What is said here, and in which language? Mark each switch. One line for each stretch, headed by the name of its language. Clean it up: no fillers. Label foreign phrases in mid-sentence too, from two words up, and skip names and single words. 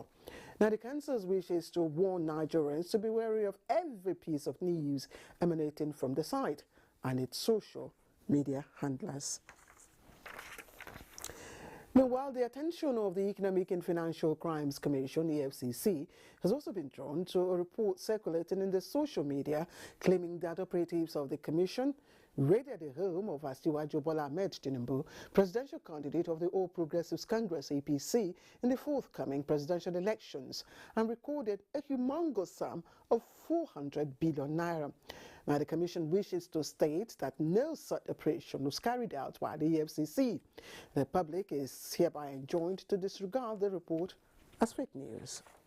English: Now, the council's wish is to warn Nigerians to be wary of every piece of news emanating from the site and its social media handlers. Meanwhile, the attention of the Economic and Financial Crimes Commission, EFCC, has also been drawn to a report circulating in the social media claiming that operatives of the commission raided the home of Asiwaju Bola Ahmed Tinubu, presidential candidate of the All Progressives Congress APC in the forthcoming presidential elections, and recorded a humongous sum of 400 billion naira. Now, the Commission wishes to state that no such operation was carried out by the EFCC. The public is hereby enjoined to disregard the report as fake news.